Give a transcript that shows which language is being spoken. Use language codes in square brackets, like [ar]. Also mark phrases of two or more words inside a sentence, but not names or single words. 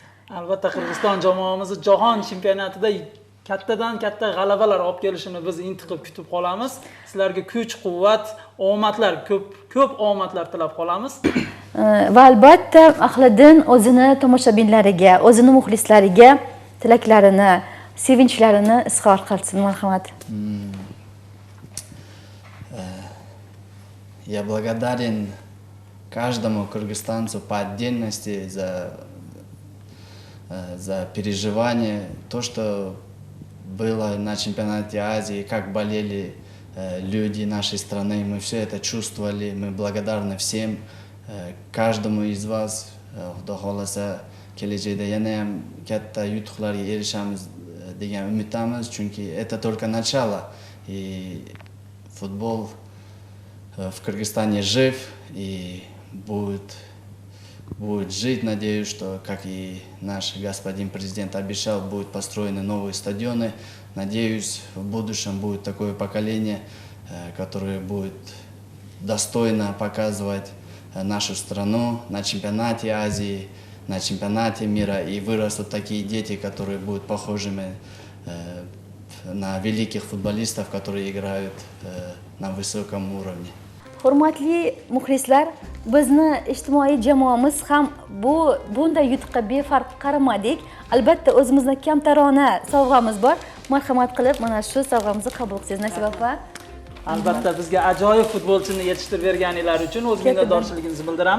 [uz] Albatta Qirg'iziston jamoamizni jahon chempionatida kattadan katta g'alabalar olib kelishini biz intiqib kutib qolamiz. Sizlarga kuch, quvvat, omadlar, ko'p omadlar tilab qolamiz. Va albatta Ahliddin o'zini tomoshabinlariga, o'zini muxlislariga tilaklarini, sevinchlarini izhor qilsin, marhamat. [ru] Я благодарен каждому кыргызстанцу по отдельности за переживание, то, что было на чемпионате Азии, как болели люди нашей страны, мы все это чувствовали, мы благодарны всем, каждому из вас, [uz] Xudo xolasa kelajakda yana ham katta yutuqlarga erishamiz degan umiddamiz, chunki [ru] это только начало, и футбол в Кыргызстане жив и будет жить. Надеюсь, что, как и наш господин президент обещал, будут построены новые стадионы. Надеюсь, в будущем будет такое поколение, которое будет достойно показывать нашу страну на чемпионате Азии, на чемпионате мира. И вырастут такие дети, которые будут похожими на великих футболистов, которые играют на высоком уровне. [uz] Hurmatli muxlislar, bizni ijtimoiy jamoamiz ham bunday yutuqqa befarq qaramadik. Albatta o'zimizda kamtarona sovg'amiz bor. Marhamat qilib mana shu sovg'amizni qabul qilsangiz, Nasiba opa. Albatta bizga ajoyib futbolchini yetishtirib berganinglar uchun o'z minnatdorchiligimizni bildiramiz.